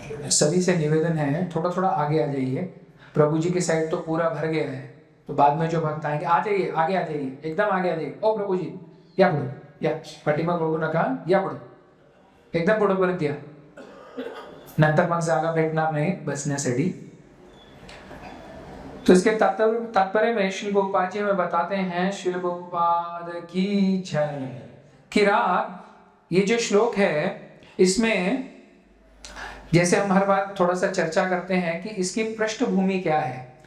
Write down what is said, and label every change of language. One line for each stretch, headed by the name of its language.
Hindi: सभी से निवेदन है थोड़ा थोड़ा आगे आ जाइए। प्रभु जी की साइड तो पूरा भर गया है, तो बाद में जो भक्त आएंगे आ जाइए, आगे आ जाइए, एकदम आगे आ जाइए।
Marathi: ओ प्रभु जी या पढ़ो, या पाठीमाग बघू नका, या पढ़ो, एकदम पुढेपर्यंत या, नंतर मग जागा भेटणार नाही बसण्यासाठी।
Hindi: तो इसके तात्पर्य में श्री प्रभुपाद जी हमें बताते हैं, श्री प्रभुपाद की जय। किरात, ये जो श्लोक है इसमें जैसे हम हर बार थोड़ा सा चर्चा करते हैं कि इसकी पृष्ठभूमि क्या है।